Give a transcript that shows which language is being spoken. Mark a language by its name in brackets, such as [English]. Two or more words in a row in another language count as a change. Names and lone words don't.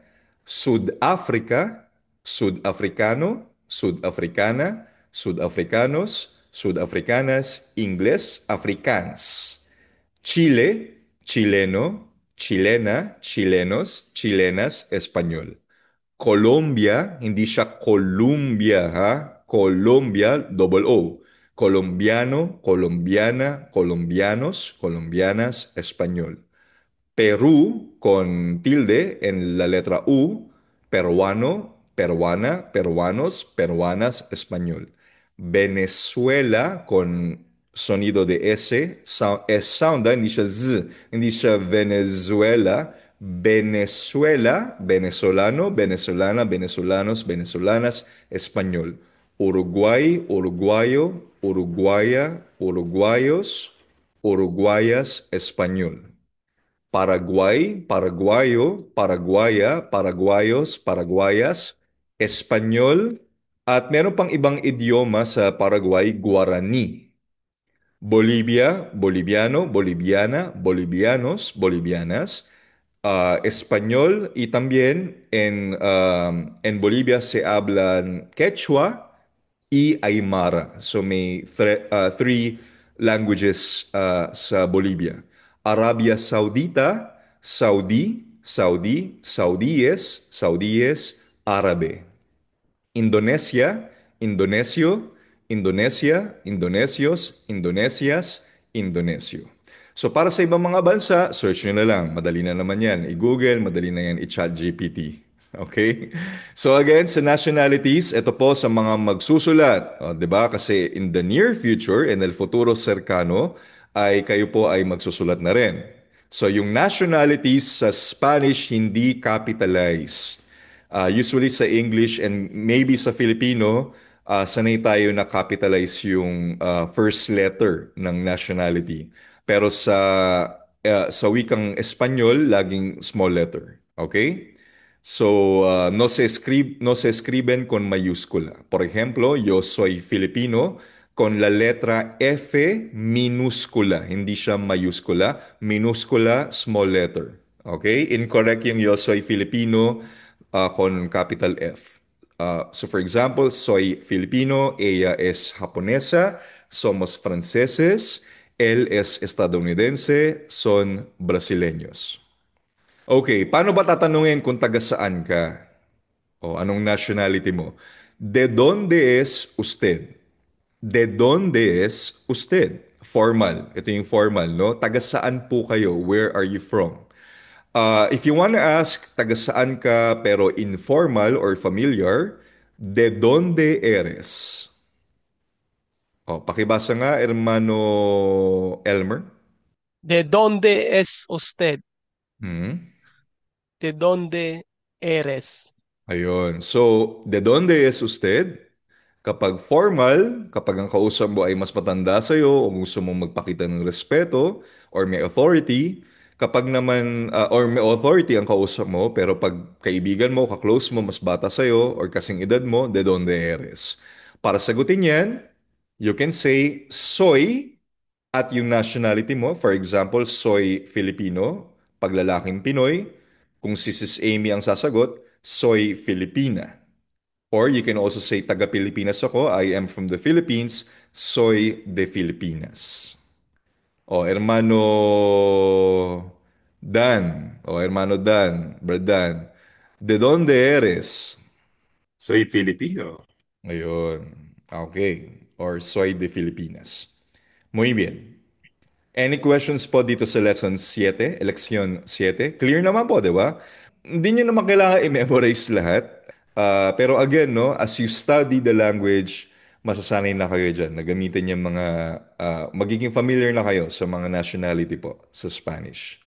[Spanish] Sudáfrica, sudafricano, sudafricana, sudafricanos, sudafricanas, inglés, afrikaans. Chile, chileno, chilena, chilenos, chilenas, español. Colombia, [Filipino] hindi siya Columbia, ha? [English] Colombia, double O. [Spanish] Colombiano, colombiana, colombianos, colombianas, español. Perú con tilde en la letra U, peruano, peruana, peruanos, peruanas, español. Venezuela con sonido de S, [English] S sound, [Filipino] hindi siya Z, hindi siya Venezuela. [Spanish] Venezuela, venezolano, venezolana, venezolanos, venezolanas, español. Uruguay, Uruguayo, Uruguaya, Uruguayos, Uruguayas, Espanyol. Paraguay, Paraguayo, Paraguaya, Paraguayos, Paraguayas, [Filipino] Espanyol, at meron pang ibang idioma sa Paraguay, Guarani. [Spanish] Bolivia, Boliviano, Boliviana, Bolivianos, Bolivianas, español y también en Bolivia se hablan quechua y aymara. [Filipino] So may [English] three languages [Filipino] sa Bolivia. [Spanish] Arabia Saudita, Saudíes, Árabe. Indonesia, Indonesio, Indonesia, Indonesios, Indonesias, Indonesio. [Filipino] So para sa ibang mga bansa, search nyo na lang. Madali na naman yan. I-Google, madali na yan. I-chat GPT. Okay? So again, sa nationalities, ito po sa mga magsusulat. O, 'di ba? Kasi [English] in the near future, [Filipino] in [Spanish] el futuro cercano, [Filipino] ay kayo po ay magsusulat na rin. So yung nationalities sa Spanish hindi capitalized. Usually sa English and maybe sa Filipino, sanay tayo na capitalize yung [English] first letter [Filipino] ng nationality. Pero sa wikang Espanyol, laging [English] small letter. [Filipino] Okay? So, [Spanish] no se escriben con mayúscula. Por ejemplo, yo soy Filipino con la letra F minúscula. [Filipino] Hindi siya mayúscula. Minúscula, [English] small letter. Okay? [Filipino] Incorrect yung [Spanish] yo soy Filipino con capital F. [English] So for example, [Spanish] soy Filipino, ella es japonesa, somos franceses, él es estadounidense, son brasileños. [Filipino] Okay, paano ba tatanungin kung taga saan ka? O anong nationality mo? [Spanish] ¿De dónde es usted? ¿De dónde es usted? Formal. [Filipino] Ito yung formal, no? Taga saan po kayo? [English] Where are you from? If you want to ask [Filipino] taga saan ka [English] pero informal or familiar, [Spanish] ¿de dónde eres? [Filipino] O, pakibasa nga, [Spanish] hermano Elmer. ¿De dónde es usted? Hmm? ¿De dónde eres? Ayun. So, ¿de dónde es usted? [Filipino] Kapag formal, kapag ang kausap mo ay mas matanda sa'yo o gusto mong magpakita ng respeto or may authority, kapag naman, or may authority ang kausap mo, pero pag kaibigan mo, kaklose mo, mas bata sa'yo or kasing edad mo, [Spanish] de donde eres? [Filipino] Para sagutin yan, [English] you can say, [Spanish] soy, [Filipino] at yung nationality mo. [Spanish] For example, soy Filipino, [Filipino] pag lalaking Pinoy. Kung si Sis Amy ang sasagot, soy Filipina. [English] Or you can also say [Filipino] taga-Pilipinas ako, [English] I am from the Philippines, [Spanish] soy de Filipinas. O hermano Dan, Berdan, ¿de dónde eres? Soy Filipino. [Filipino] Ayun. Okay. Or [Spanish] soy de Filipinas. Muy bien. [English] Any questions [Filipino] po dito sa lesson 7, leksyon 7? Clear naman po, di ba? Hindi nyo naman kailangan i-memorize lahat. [English] Pero again, no, as you study the language, [Filipino] masasanay na kayo dyan. Nagamitin yung magiging familiar na kayo sa mga nationality po sa Spanish.